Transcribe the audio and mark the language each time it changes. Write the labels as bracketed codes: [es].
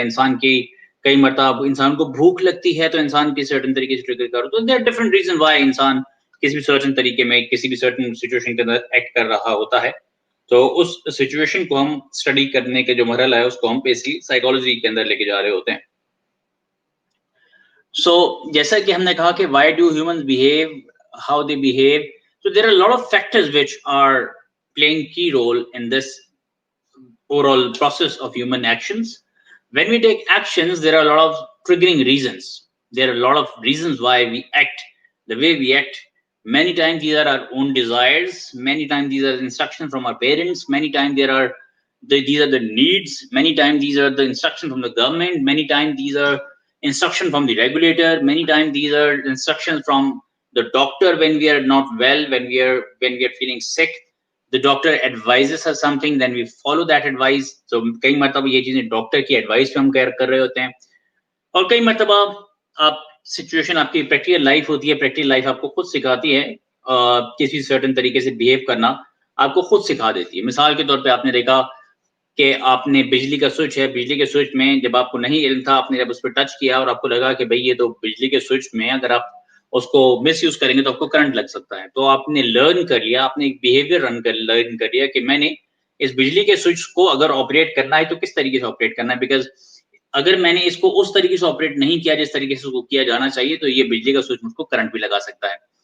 [ur] انسان کی کئی مرتبہ انسان کو بھوک لگتی ہے تو انسان کی سرٹن طریقے سے ٹریگر کر رہا ہوتا ہے. دیر ڈفرنٹ ریزن وائی انسان کسی بھی سرٹن طریقے میں کسی بھی سرٹن سچویشن کے اندر ایکٹ کر رہا ہوتا ہے. تو اس سچویشن کو ہم اسٹڈی کرنے کے جو مرحلہ ہے اس کو ہم بیسکلی سائیکالوجی کے اندر لے کے جا رہے ہوتے ہیں. سو جیسا کہ ہم نے کہا کہ [en] why do humans behave how they behave, so there are a lot of factors which are playing key role in this overall process of human actions. When we take actions, there are a lot of triggering reasons. There are a lot of reasons why we act the way we act. Many times these are our own desires, many times these are instructions from our parents, many times these are the needs, many times these are the instructions from the government, many times these are instruction from the regulator, many times these are instructions from the doctor when we are not well, when we are feeling sick. The doctor advises us something, then we follow that advice. [ur] So کئی مرتبہ یہ چیزیں doctor کی advice پہ ہم کر رہے ہوتے ہیں, اور کئی مرتبہ آپ سچویشن آپ کی پریکٹیکل لائف ہوتی ہے, پریکٹیکل لائف آپ کو خود سکھاتی ہے کسی سرٹن طریقے سے بہیو کرنا آپ کو خود سکھا دیتی ہے. مثال کے طور پہ آپ نے دیکھا کہ آپ نے بجلی کا سوئچ ہے, بجلی کے سوئچ میں جب آپ کو نہیں علم تھا, آپ نے جب اس پہ ٹچ کیا اور آپ کو لگا کہ بھئی یہ تو بجلی کے سوئچ میں اگر آپ اس کو مس یوز کریں گے تو آپ کو کرنٹ لگ سکتا ہے, تو آپ نے لرن کر لیا, آپ نے ایک بیہیویئر لرن کر لیا کہ میں نے اس بجلی کے سوئچ کو اگر آپریٹ کرنا ہے تو کس طریقے سے آپریٹ کرنا ہے, بیکاز اگر میں نے اس کو اس طریقے سے آپریٹ نہیں کیا جس طریقے سے اس کو کیا جانا چاہیے تو یہ بجلی کا سوئچ مجھ کو کرنٹ بھی لگا سکتا ہے.